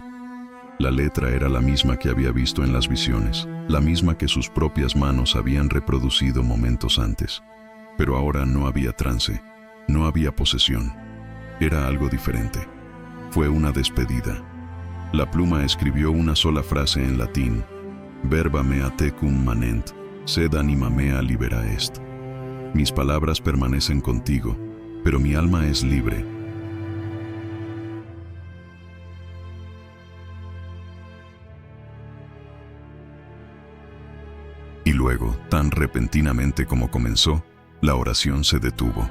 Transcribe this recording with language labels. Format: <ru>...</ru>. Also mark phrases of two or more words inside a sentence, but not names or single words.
<es>La letra era la misma que había visto en las visiones, la misma que sus propias manos habían reproducido momentos antes. Pero ahora no había trance, no había posesión. Era algo diferente. Fue una despedida. La pluma escribió una sola frase en latín:</es> <la>Verba mea tecum manent, sed anima mea libera est.</la> <es>Mis palabras permanecen contigo, pero mi alma es libre. Y luego, tan repentinamente como comenzó, la oración se detuvo.</es>